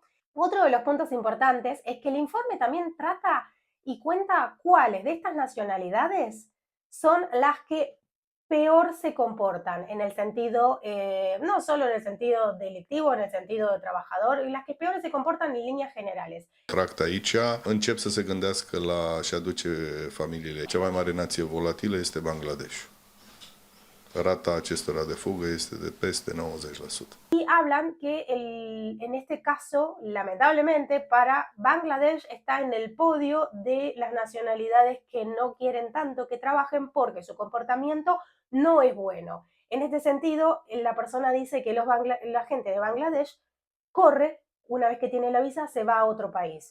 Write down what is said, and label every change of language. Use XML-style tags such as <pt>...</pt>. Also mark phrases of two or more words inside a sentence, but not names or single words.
<es>Otro de los puntos importantes es que el informe también trata y cuenta cuáles de estas nacionalidades son las que peor se comportan en el sentido, no solo en el sentido delictivo, en el sentido de trabajador, y las que peor se comportan en líneas generales.</es> <ro>Tract aici, încep să se gândească la și aduce familiile. Cea mai mare nație volatilă este Bangladesh. Rata acestora de fugă este de peste 90%.</ro> <es>Y hablan que en este caso, lamentablemente, para Bangladesh está en el podio de las nacionalidades que no quieren tanto que trabajen porque su comportamiento no es bueno. En este sentido, la persona dice que la gente de Bangladesh corre, una vez que tiene la visa, se va a otro país.</es>